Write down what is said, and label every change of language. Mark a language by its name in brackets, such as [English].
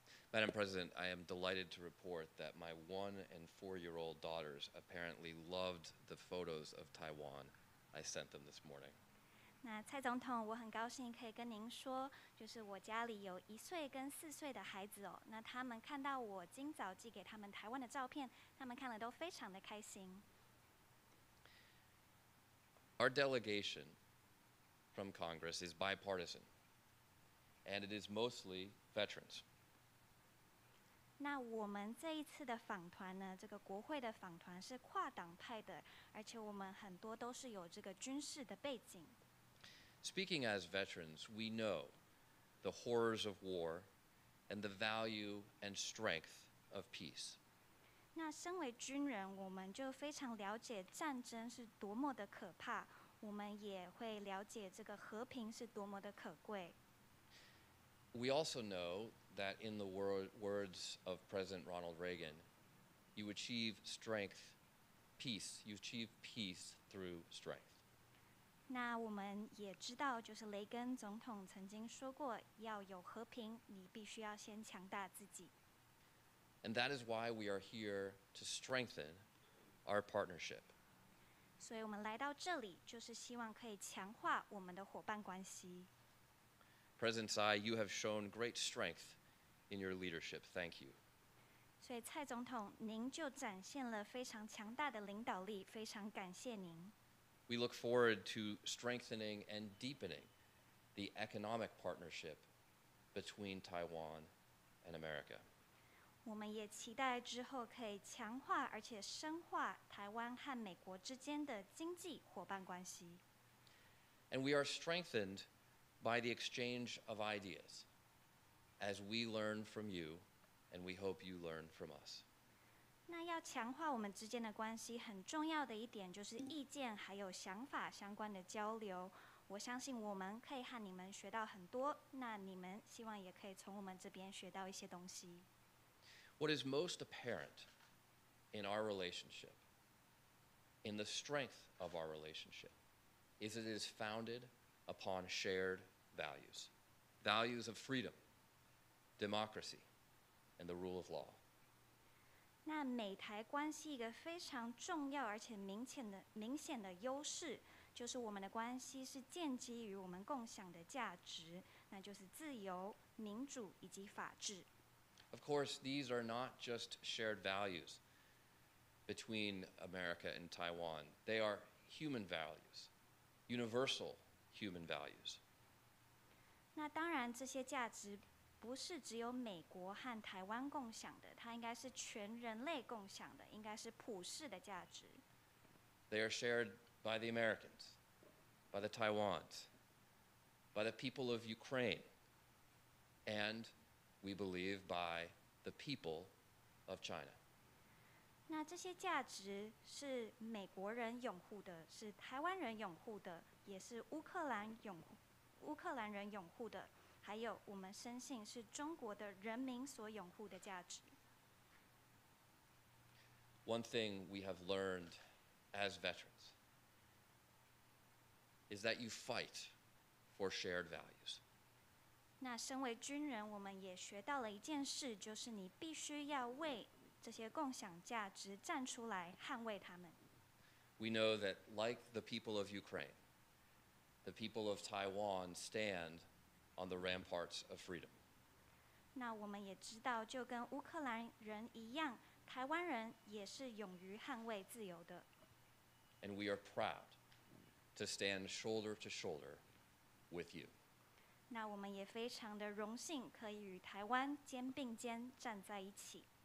[English] Madam President, I am delighted to report that my 1- and 4-year-old daughters apparently loved the photos of Taiwan I sent them this morning. [Chinese] 那蔡总统，我很高兴可以跟您说，就是我家里有1岁跟4岁的孩子哦。那他们看到我今早寄给他们台湾的照片，他们看了都非常的开心。 [English] Our delegation from Congress is bipartisan, and it is mostly veterans. [Chinese] 那我们这一次的访团呢，这个国会的访团是跨党派的，而且我们很多都是有这个军事的背景。 [English] Speaking as veterans, we know the horrors of war and the value and strength of peace. [Chinese] 那身为军人，我们就非常了解战争是多么的可怕，我们也会了解这个和平是多么的可贵。 [English] We also know that in the words of President Ronald Reagan, you achieve peace. You achieve peace through strength. [Chinese] 那我们也知道，就是雷根总统曾经说过，要有和平，你必须要先强大自己。 [English] And that is why we are here to strengthen our partnership. [Chinese] 所以我们来到这里，就是希望可以强化我们的伙伴关系。 [English] President Tsai, you have shown great strength in your leadership. Thank you. [Chinese] 所以蔡总统，您就展现了非常强大的领导力，非常感谢您。 [English] We look forward to strengthening and deepening the economic partnership between Taiwan and America. [Chinese] 我们也期待之后可以强化而且深化台湾和美国之间的经济伙伴关系。 [English] And we are strengthened by the exchange of ideas as we learn from you and we hope you learn from us. [Chinese] 那要强化我们之间的关系，很重要的一点就是意见还有想法相关的交流。我相信我们可以和你们学到很多，那你们希望也可以从我们这边学到一些东西。 [English] What is most apparent in our relationship, in the strength of our relationship, is it is founded upon shared values, values of freedom, democracy, and the rule of law. [Chinese] 那美台关系一个非常重要而且明显的优势，就是我们的关系是建基于我们共享的价值，那就是自由、民主以及法治。 [English] Of course, these are not just shared values between America and Taiwan. They are human values, universal human values. [Chinese] 那当然，这些价值不是只有美国和台湾共享的，它应该是全人类共享的，应该是普世的价值。 [English] They are shared by the Americans, by the Taiwans, by the people of Ukraine, and we believe by the people of China. [Chinese] 那这些价值是美国人拥护的，是台湾人拥护的，也是乌克兰人拥护的，还有我们深信是中国的人民所拥护的价值。 [English] One thing we have learned as veterans is that you fight for shared values. [Chinese] 那身为军人，我们也学到了一件事，就是你必须要为这些共享价值站出来，捍卫他们。 [English] We know that, like the people of Ukraine, the people of Taiwan stand on the ramparts of freedom. [Chinese] 那我们也知道，就跟乌克兰人一样，台湾人也是勇于捍卫自由的。 [English] And we are proud to stand shoulder to shoulder with you. [Chinese] 那我们也非常的荣幸，可以与台湾肩并肩站在一起。